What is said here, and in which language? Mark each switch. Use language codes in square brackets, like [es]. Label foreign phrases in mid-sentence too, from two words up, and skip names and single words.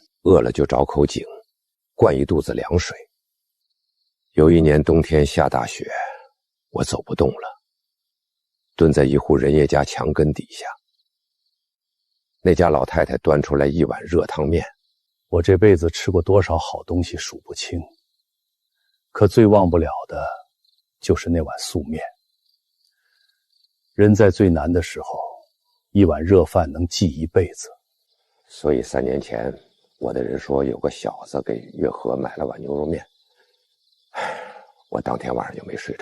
[zh] 餓了就找口井，灌一肚子涼水。有一年冬天下大雪，我走不動了，蹲在一戶人家家牆根底下。那家老太太端出來1碗熱湯麵。我這輩子吃過多少好東西數不清，可最忘不了的就是那碗素麵。人在最難的時候，1碗熱飯能記一輩子。所以3年前，我的人說有個小子給月和買了碗牛肉麵，我當天晚上就沒睡着。